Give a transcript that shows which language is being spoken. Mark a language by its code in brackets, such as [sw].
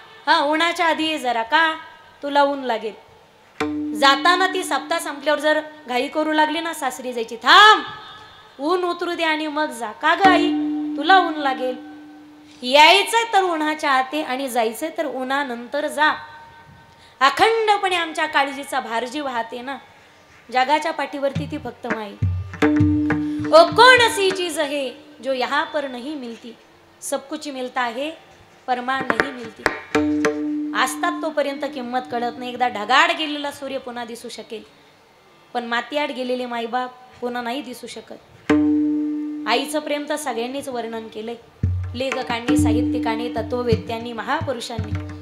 [mr] हा, उन्हाच्या आधी ये जरा, का तुला ऊन लागेल. जाताना ती सप्ताह संपल्यावर जर घाई करू लागली ना सासरी जायची, थांब ऊन उतरू दे आणि मग जा. का ग आई तुला ऊन लागेल? यायचंय तर उन्हाच्या आते आणि जायचंय तर उन्हानंतर जा. अखंडपणे आमच्या काळजीचा भारजी वाहते ना. जगाच्या पाठीवरती ती फक्त माई. [hi] ओ कौन सी चीज है जो यहाँ पर नहीं मिलती, सब कुछ मिलता है परमाण नहीं मिलती. [mr] असतात तोपर्यंत किंमत कळत नाही. एकदा ढगाड गेलेला सूर्य पुन्हा दिसू शकेल, पण मातीआड गेलेले माईबाप पुन्हा नाही दिसू शकत. आईचं प्रेम तर सगळ्यांनीच वर्णन केलंय. लेखकांनी, साहित्यिकांनी, तत्ववेत्यांनी, महापुरुषांनी.